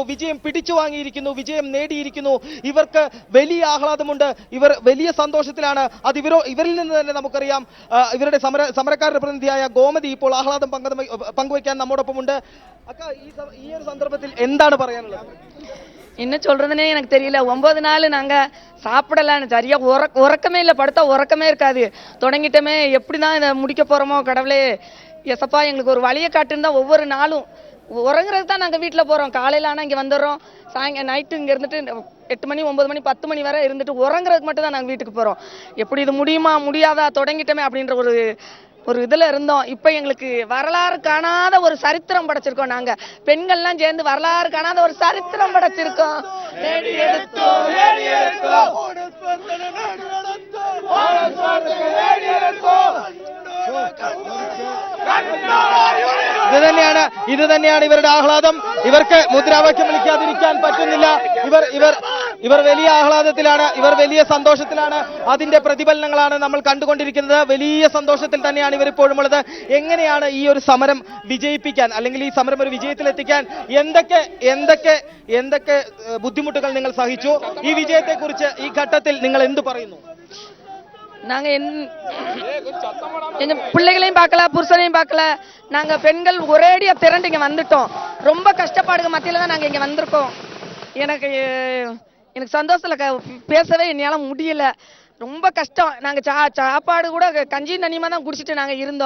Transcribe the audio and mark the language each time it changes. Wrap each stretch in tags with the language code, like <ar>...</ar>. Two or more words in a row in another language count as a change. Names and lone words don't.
<ml>വിജയം പിടിച്ചു വാങ്ങിയിരിക്കുന്നു, വിജയം നേടിയിരിക്കുന്നു. ഇവർക്ക് വലിയ ആഹ്ലാദമുണ്ട്, ഇവർ വലിയ സന്തോഷത്തിലാണ്. അത് ഇവരിൽ നിന്ന് തന്നെ നമുക്കറിയാം. ഇവരുടെ സമരക്കാരുടെ പ്രതിനിധിയായ ഗോമതി ഇപ്പോൾ ആഹ്ലാദം പങ്കുവയ്ക്കാൻ നമ്മോടൊപ്പമുണ്ട്. അക്ക, ഈ ഒരു സന്ദർഭത്തിൽ എന്താണ് പറയാനുള്ളത്?</ml> <ta>இன்னும் சொல்றதுனே எனக்கு தெரியல. 9 நாள் நாங்க சாப்பிடலான்னு சரியா உறக்கமே இல்லை, படுத்தா உறக்கமே இருக்காது. தொடங்கிட்டோமே, எப்படிதான் இதை முடிக்க போறோமோ கடவுளே, எசப்பா எங்களுக்கு ஒரு வழியை காட்டுன்னு தான் ஒவ்வொரு நாளும் உறங்குறதுக்கு தான் நாங்கள் வீட்டில் போகிறோம். காலையில் ஆனால் இங்கே வந்துடுறோம், நைட்டு இங்கே இருந்துட்டு 8 மணி 9 மணி 10 மணி வரை இருந்துட்டு உறங்குறதுக்கு மட்டும் தான் நாங்கள் வீட்டுக்கு போகிறோம். எப்படி இது முடியுமா முடியாதா, தொடங்கிட்டோமே அப்படின்ற ஒரு இதில் இருந்தோம். இப்போ எங்களுக்கு வரலாறு காணாத ஒரு சரித்திரம் படைச்சிருக்கோம். நாங்கள் பெண்கள்லாம் சேர்ந்து வரலாறு காணாத ஒரு சரித்திரம் படைச்சிருக்கோம்.</ta> <ml>ഇത് തന്നെയാണ് ഇവരുടെ ആഹ്ലാദം. ഇവർക്ക് മുദ്രാവാക്യം വിളിക്കാതിരിക്കാൻ പറ്റുന്നില്ല. ഇവർ വലിയ ആഹ്ലാദത്തിലാണ്, ഇവർ വലിയ സന്തോഷത്തിലാണ്. അതിന്റെ പ്രതിഫലനങ്ങളാണ് നമ്മൾ കണ്ടുകൊണ്ടിരിക്കുന്നത്. വലിയ സന്തോഷത്തിൽ തന്നെയാണ് ഇവർ ഇപ്പോഴും ഉള്ളത്. എങ്ങനെയാണ് ഈ ഒരു സമരം വിജയിപ്പിക്കാൻ, അല്ലെങ്കിൽ ഈ സമരം ഒരു വിജയത്തിലെത്തിക്കാൻ എന്തൊക്കെ ബുദ്ധിമുട്ടുകൾ നിങ്ങൾ സഹിച്ചു? ഈ വിജയത്തെക്കുറിച്ച് ഈ ഘട്ടത്തിൽ നിങ്ങൾ എന്ത് പറയുന്നു?</ml> <ta>நாங்க எங்க பிள்ளைகளையும் பார்க்கல, புருஷனையும் பார்க்கல. நாங்க பெண்கள் ஒரேடியா திரண்டு இங்க வந்துட்டோம். ரொம்ப கஷ்டப்பாடுங்க மத்தியில தான் நாங்க இங்க வந்திருக்கோம். எனக்கு எனக்கு சந்தோஷத்துல பேசவே என்னால முடியல. ரொம்ப கஷ்டம். நாங்க சாப்பாடு கூட கஞ்சி தண்ணியமா தான் குடிச்சிட்டு நாங்க இருந்தோம்.</ta>